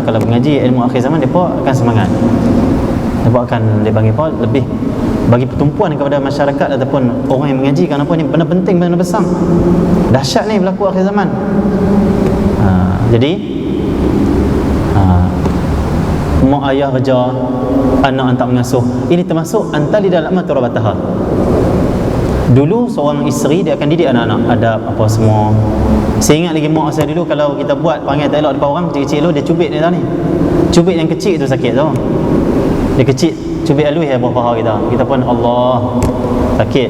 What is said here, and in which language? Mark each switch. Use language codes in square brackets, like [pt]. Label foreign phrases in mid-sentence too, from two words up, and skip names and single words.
[ms] Kalau mengaji ilmu akhir zaman, mereka akan semangat. Mereka akan, dia panggil apa, lebih bagi pertumpuan kepada masyarakat ataupun orang yang mengaji. Kenapa ni benda penting, benda besar, dahsyat ni berlaku akhir zaman. Jadi mak ayah kerja, anak hantar mengasuh, ini termasuk [ar] أن تلد الأمة ربتها. [ms] Dulu seorang isteri dia akan didik anak-anak adab apa semua. Saya ingat lagi mak saya dulu, kalau kita buat panggil tak elok depan orang kecil-kecil tu, dia cubit ni tau ni. Cubit yang kecil tu sakit tau. Dia kecil, cubit halus ya buah paha kita pun Allah sakit.